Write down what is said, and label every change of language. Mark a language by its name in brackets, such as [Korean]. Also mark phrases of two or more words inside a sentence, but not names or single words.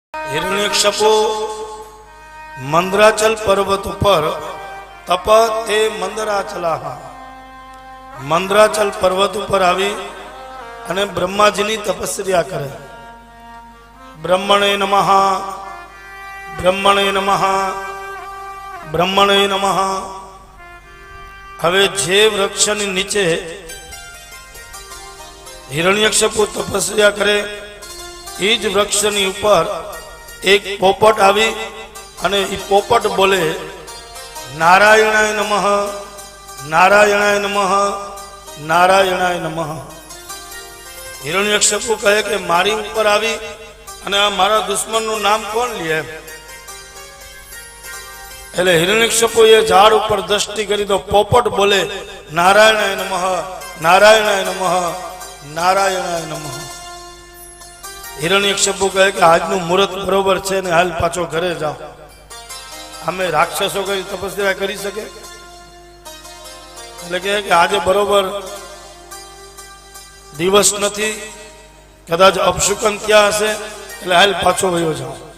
[Gujarati] હિરણ્યકશ્યપુ મંદરાચલ પર્વત પર તપ તે મંદરાચલા મંદરાચલ પર્વત પર આવી અને બ્રહ્માજીની તપસ્યા કરે। [Sanskrit] ब्रह्मणे नमः ब्रह्मणे नमः ब्रह्मणे नमः। [Gujarati] હવે જે વૃક્ષની નીચે હિરણ્યકશ્યપુ તપસ્યા કરે એજ વૃક્ષની ઊપર એક પોપટ આવી અને ઈ પોપટ બોલે [Sanskrit] नारायणाय नमः नारायणाय नमः नारायणाय नमः। [Gujarati] હિરણ્યકશ્યપુ કહે કિ મારી ઊપર આવી અને આ મારા દુશ્મન નુ નામ કોણ લીએ। એટલે હિરણ્યકશ્યપુ યે ઝાડ ઊપર દૃષ્ટિ કરી તો પોપટ બોલે [Sanskrit] नारायणाय नमः नारायणाय नमः नारायणाय नमः। [Gujarati] હિરણ્યકશ્યપુ કહે કિ આજનું મુહૂર્ત બરોબર છે ને હાલ પાછો ઘરે જાઓ। અમે રાક્ષસો કઈ તપસ્યા કરી શકે? એટલે કહે કે આજે બરોબર દિવસ નથી, કદાચ અપશુકન ત્યાં હશે, એટલે હાલ પાછો વયો જાઓ।